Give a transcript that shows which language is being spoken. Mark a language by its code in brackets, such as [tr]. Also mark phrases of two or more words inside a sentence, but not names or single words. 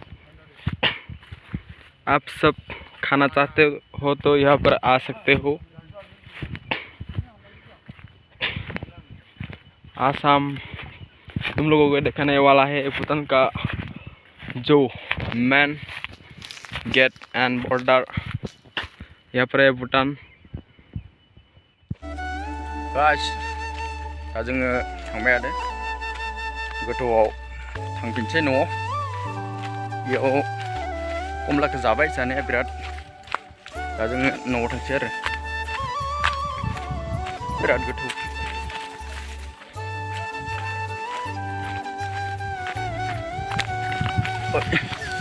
[hi] आप सब खाना चाहते हो तो यहाँ पर आ सकते हो। आसाम तुम लोगों को दिखाने वाला है भूटान का जो [en] main gate and border. [hi] यहाँ पर है भूटान। [brx] गाइस दा जोङो थांबाय आरो गोथौआव थांफिनसै न'आव। बेयाव कमलाखौ जाबाय जानाया बिराद। दा जोङो न'आव थांसै आरो बिराद गोथौ।